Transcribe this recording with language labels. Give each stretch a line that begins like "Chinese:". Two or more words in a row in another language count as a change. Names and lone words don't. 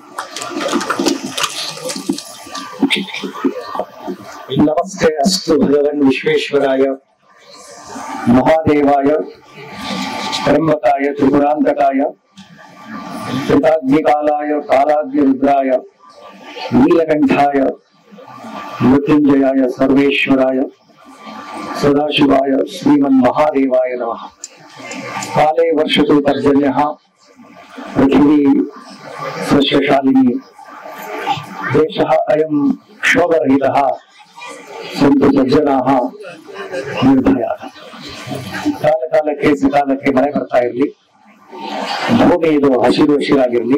Sanskrit: ನಮಸ್ತೆ ಅಸ್ತು ಭಗವನ್ ವಿಶ್ವೇಶ್ವರಾಯ ಮಹಾದೇವಾಯ ತ್ರ್ಯಂಬಕಾಯ ತ್ರಿಪುರಾಂತಕಾಯ ತ್ರಿಕಾಗ್ನಿಕಾಲಾಯ ಕಾಲಾಗ್ನಿ ರುದ್ರಾಯ ನೀಲಕಂಠಾಯ ಮೃತ್ಯುಂಜಯಾಯ ಸರ್ವೇಶ್ವರಾಯ ಸದಾಶಿವಾಯ ಶ್ರೀಮನ್ ಮಹಾದೇವಾಯ ನಮಃ. ಕಾಲೇ ವರ್ಷತು ಪರ್ಜನ್ಯಃ ಪೃಥಿವೀ ಸಸ್ಯಶಾಲಿನಿ ದೇಶಃ ಅಯಂ ಕ್ಷೋಭರಹಿತಃ ಸಂತು ಸಜ್ಜನಾಃ ನಿರ್ಭಯಾಃ.
Kannada: ಕಾಲಕ್ಕೆ ಸಕಾಲಕ್ಕೆ ಮಳೆ ಬರ್ತಾ ಇರಲಿ, ಭೂಮಿ ಇದು ಹಸಿರಾಗಿರ್ಲಿ.